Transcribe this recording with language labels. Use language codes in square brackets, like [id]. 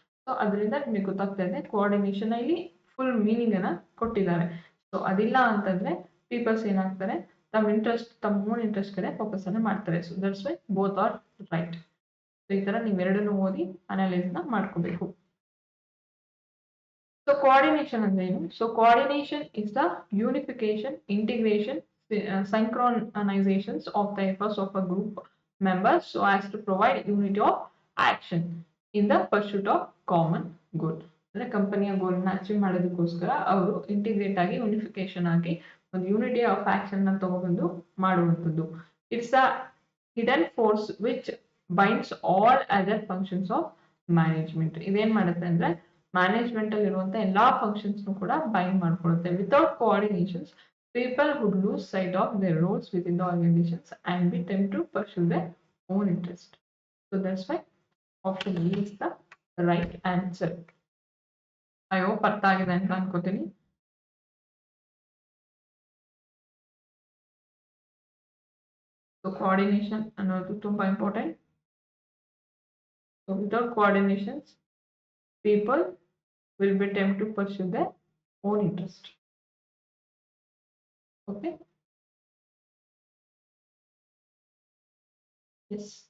[kn] So ಅದರಿಂದ ನಿಮಗೆ ಗೊತ್ತಾಗ್ತಾ ಇದೆ ಕೋಆರ್ಡಿನೇಷನ್ ಇಲ್ಲಿ ಫುಲ್ ಮೀನಿಂಗ್ ಅನ್ನ ಕೊಟ್ಟಿದ್ದಾರೆ. ಸೊ ಅದಿಲ್ಲ ಅಂತಂದ್ರೆ ಪೀಪಲ್ಸ್ ಏನಾಗ್ತಾರೆ, ತಮ್ಮ ಓನ್ ಇಂಟ್ರೆಸ್ಟ್ ಕಡೆ ಫೋಕಸ್ ಅನ್ನ ಮಾಡ್ತಾರೆ. [en] So that's why both are right. [kn] So ಈ ತರ ನೀವೆರಡನ್ನು ಓದಿ ಅನಾಲಿಸ್ ನ ಮಾಡ್ಕೋಬೇಕು. ಸೊ ಕೋಆರ್ಡಿನೇಷನ್ ಅಂದ್ರೆ ಏನು? [en] So coordination is the unification, integration, synchronizations of the efforts of a group members so as to provide unity of action in the pursuit of common good. [kn] ಅಂದ್ರೆ ಕಂಪನಿಯ ಗೋಲ್ ನ ಅಚೀವ್ ಮಾಡೋದಕ್ಕೋಸ್ಕರ ಅವರು integrate ಆಗಿ unification ಆಗಿ ಒಂದು ಯೂನಿಟಿ ಆಫ್ ಆಕ್ಷನ್ ನ ತಗೊಬಂದು ಮಾಡುವಂತದ್ದು. [en] It's a hidden force which binds all other functions of management. [kn] ಇದೇನ್ ಮಾಡುತ್ತೆ ಅಂದ್ರೆ ಮ್ಯಾನೇಜ್ಮೆಂಟ್ ಅಲ್ಲಿ ಇರುವಂತ ಎಲ್ಲಾ ಫಂಕ್ಷನ್ಸ್ ಕೂಡ bind ಮಾಡ್ಕೊಳ್ಳುತ್ತೆ. [en] Without coordinations people would lose sight of their roles within the organizations and be tempted to pursue their own interest. So that's why option E is the right answer. I hope [kn] ಅರ್ಥ ಆಗಿದೆ ಅಂತ ಅನ್ಕೋತೀನಿ. So coordination ಅನ್ನೋದು ತುಂಬಾ important. [en] So without coordinations, people will be tempted to pursue their own interest. Okay. Yes.